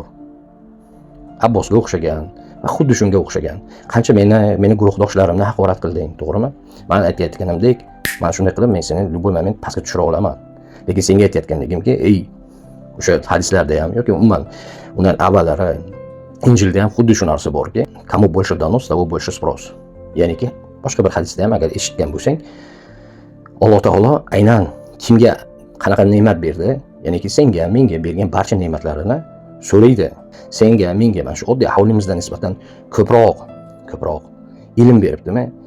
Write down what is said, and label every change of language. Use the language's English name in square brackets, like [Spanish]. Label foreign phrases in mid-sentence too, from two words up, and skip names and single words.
[Uzbek] Abbosga o'xshagan va xuddi shunga o'xshagan. Qancha meni guruhdoshlarimni haqorat qilding, to'g'rimi? Men aytayotganimdek, men shunday qilib men seni [Russian] любой момент [Uzbek] pastga tushira olaman. Lekin senga aytayotganligimki, o'sha hadislarda ham yoki umuman undan avvallari Injilda ham xuddi shu narsa borki, [Russian] kому больше дано, того больше спрос. [Uzbek] Ya'niki boshqa bir hadisda ham agar eshitgan bo'lsang, Alloh taolo aynan kimga qanaqa ne'mat berdi, ya'niki senga, menga bergan barcha ne'matlarini so'raydi. Senga, menga mana shu oddiy ahvolimizdan nisbatan ko'proq ilm beribdimi?